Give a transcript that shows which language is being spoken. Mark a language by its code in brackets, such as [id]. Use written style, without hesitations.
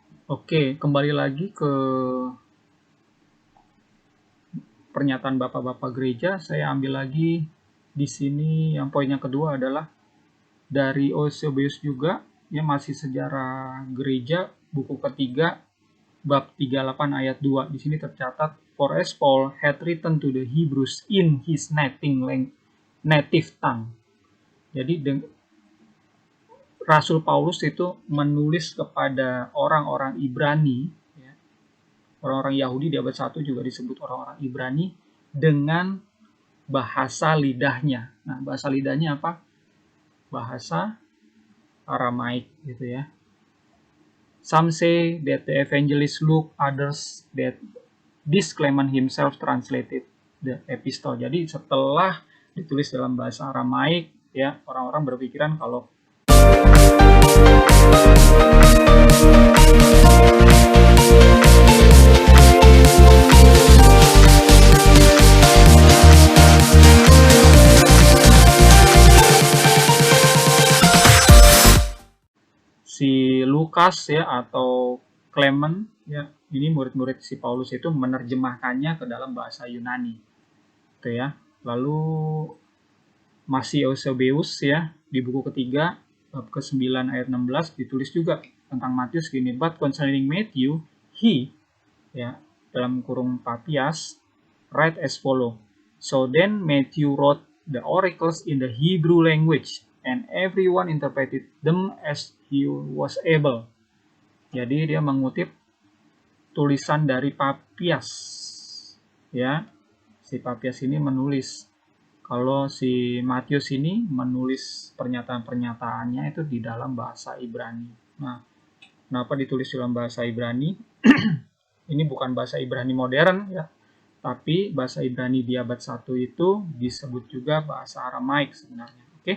[id] Oke, kembali lagi ke pernyataan bapak-bapak gereja. Saya ambil lagi di sini yang poin yang kedua adalah dari Eusebius juga, ya masih sejarah gereja, buku ketiga, bab 38 ayat 2. Di sini tercatat, [en] for as Paul had written to the Hebrews in his native tongue. [id] Jadi Rasul Paulus itu menulis kepada orang-orang Ibrani, ya, orang-orang Yahudi di abad 1 juga disebut orang-orang Ibrani, dengan bahasa lidahnya. Nah, bahasa lidahnya apa? Bahasa Aramaik gitu ya. [en] Some say that the evangelist Luke, others that this Clement himself translated the epistle. [id] Jadi setelah ditulis dalam bahasa Aramaik, ya orang-orang berpikiran kalau si Lukas ya atau Clement ya, ini murid-murid si Paulus itu menerjemahkannya ke dalam bahasa Yunani. Itu ya. Lalu masih Eusebius ya, di buku ketiga bab ke-9 ayat 16 ditulis juga tentang Matius gini, [en] but concerning Matthew, he [id] ya dalam kurung Papias [en] write as follow. So then Matthew wrote the oracles in the Hebrew language and everyone interpreted them as he was able. [id] Jadi dia mengutip tulisan dari Papias. Ya. Si Papias ini menulis. Kalau si Matius ini menulis pernyataan-pernyataannya itu di dalam bahasa Ibrani. Nah, kenapa ditulis dalam bahasa Ibrani? Ini bukan bahasa Ibrani modern ya, tapi bahasa Ibrani di abad 1 itu disebut juga bahasa Aramaik sebenarnya.